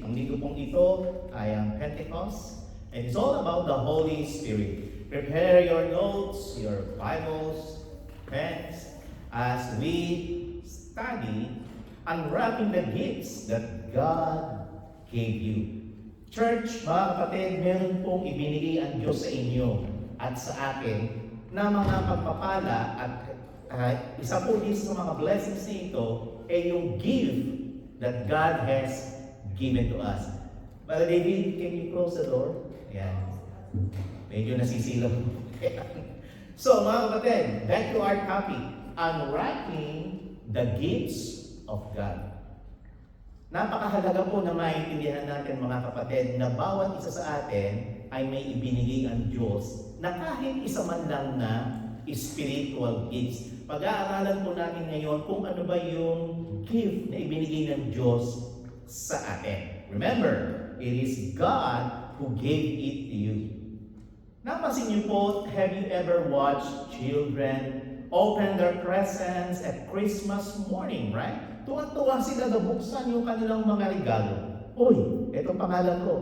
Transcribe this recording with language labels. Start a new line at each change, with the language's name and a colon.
Filipino: Ang linggo pong ito ay ang Pentecost.
English: And it's all about the Holy Spirit. Prepare your notes, your Bibles, pens, as we study unwrapping the gifts that God gave you.
Filipino: Church, mga kapatid, meron pong ibinigay ang Diyos sa inyo at sa akin na mga pagpapala at isa po din sa mga blessings nito ay yung
English: gift that God has given to us. Brother David, can you close the door?
Filipino: Ayan. Medyo nasisilaw. So mga kapatid,
English: back to our topic, unwrapping the gifts of God.
Filipino: Napakahalaga po na maintindihan natin mga kapatid na bawat isa sa atin ay may ibinigay ang Diyos na kahit isa man lang na spiritual gifts. Pag-aaralan po natin ngayon kung ano ba yung gift na ibinigay ng Diyos sa atin.
English: Remember, it is God who gave it to you.
Filipino: Napansin niyo po,
English: have you ever watched children open their presents at Christmas morning, right?
Filipino: Tuwa-tuwa sila na buksan yung kanilang mga regalo. Uy, ito pangalan ko.